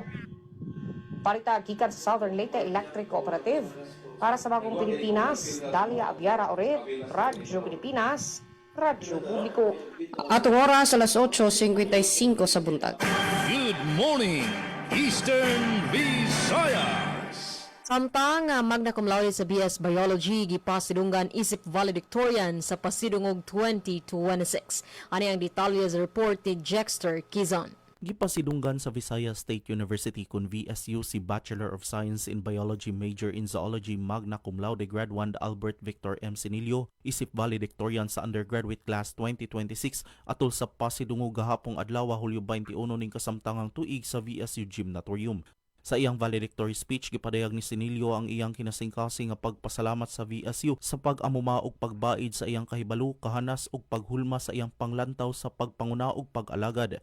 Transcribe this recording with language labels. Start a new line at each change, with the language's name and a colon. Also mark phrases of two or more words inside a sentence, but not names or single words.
Cebuano: Parita gikan sa Southern Leyte Electric Cooperative. Para sa Bagong Pilipinas, Dalia Abiara Oret, Radyo Pilipinas, Radyo Publiko. Atong oras alas 8:55 sa buntag.
English: Good morning, Eastern Visayas.
Cebuano: Samtang
Latin: magna cum laude
Cebuano: sa BS Biology gipasidunggan isip valedictorian sa pasidungog 2026. Ani ang detalye sa report ni Jexter Kizon. Gipasidunggan sa Visayas State University kun VSU si
English: Bachelor of Science in Biology major in Zoology
Latin: magna cum laude
Cebuano: grade 1 Albert Victor M. Sinilio isip valedictorian sa undergraduate class 2026 atol sa pasidungog gahapong adlaw Hulyo 21 ning kasamtangang tuig sa VSU Gymnatorium. Sa iyang valedictory speech, gipadayag ni Sinilio ang iyang kinasingkasing nga pagpasalamat sa VSU sa pag-amuma og pagbaid sa iyang kahibalo, kahanas ug paghulma sa iyang panglantaw sa pagpanguna ug pag-alagad.